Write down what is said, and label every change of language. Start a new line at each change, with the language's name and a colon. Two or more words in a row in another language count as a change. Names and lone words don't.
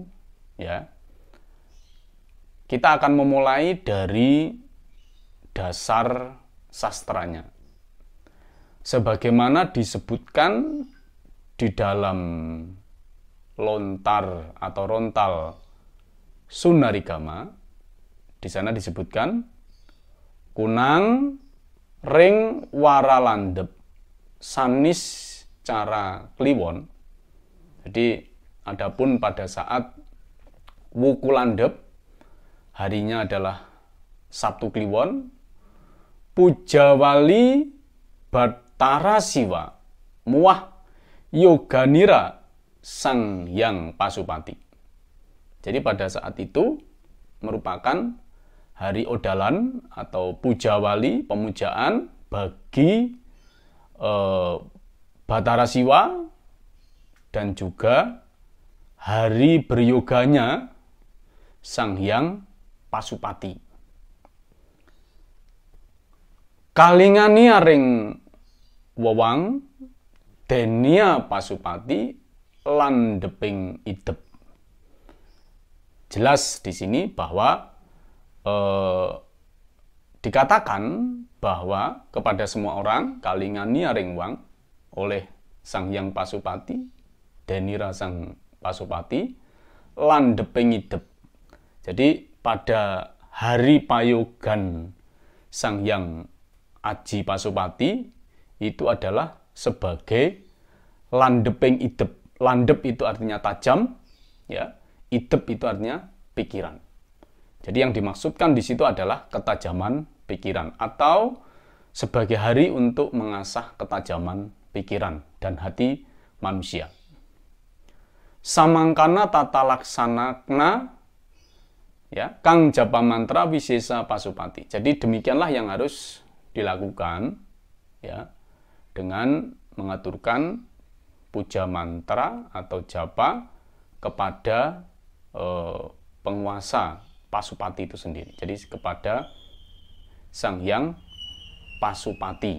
Indonesian: Ya, kita akan memulai dari dasar sastranya. Sebagaimana disebutkan di dalam lontar atau rontal Sunarigama, di sana disebutkan
Kawi: kunang ring wara landhep sanis cara kliwon.
Indonesian: Jadi adapun pada saat wuku landhep, harinya adalah Sabtu Kliwon,
Kawi: Pujawali Bathara Siwa Muah Yoganira Sang Hyang Pasupati.
Indonesian: Jadi pada saat itu merupakan hari Odalan atau Pujawali, pemujaan bagi Bathara Siwa, dan juga hari beryoganya Sang Hyang Pasupati.
Kawi: Kalingania ring wewang denia Pasupati landheping idep.
Indonesian: Jelas di sini bahwa dikatakan bahwa kepada semua orang
Kawi: kalingania ring wang
Indonesian: oleh Sang Hyang Pasupati,
Kawi: denira Sang Pasupati, landheping idep.
Indonesian: Jadi pada hari payogan Sang Hyang Aji Pasupati itu adalah sebagai
Kawi: landheping idep.
Indonesian: Landhep itu artinya tajam, ya. Idep itu artinya pikiran. Jadi yang dimaksudkan di situ adalah ketajaman pikiran atau sebagai hari untuk mengasah ketajaman pikiran dan hati manusia.
Kawi: Samangkana tata laksanakna ya kang japa mantra wisesa Pasupati.
Indonesian: Jadi demikianlah yang harus dilakukan ya dengan mengaturkan puja mantra atau japa kepada penguasa Pasupati itu sendiri. Jadi kepada Sang Hyang Pasupati.